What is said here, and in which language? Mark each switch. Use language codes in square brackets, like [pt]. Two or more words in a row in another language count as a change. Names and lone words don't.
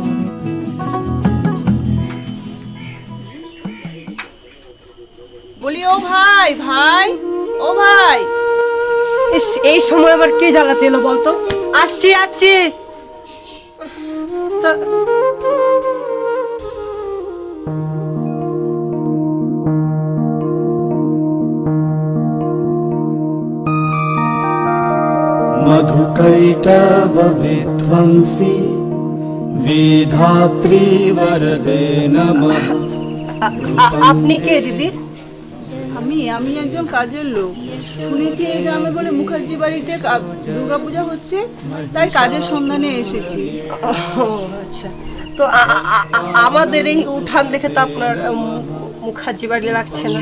[bn] বলি ও ভাই, ভাই, ও ভাই। ইস, এই সময় আবার কে জ্বালাতে এলো বলতো? আসছি আসছি। তা [sa] मधुकैटवविध्वंसी विधात्री वरदे नमः। [bn] আপনি কে দিদি? আমি একজন কাজের লোক। শুনেছি এই গ্রামে বলে মুখার্জি বাড়িতে দুর্গাপূজা হচ্ছে, তাই কাজের সন্ধানে এসেছি। ও আচ্ছা, তো আমাদের এই উঠান দেখে তো আপনার মুখার্জি বাড়ি লাগছে না?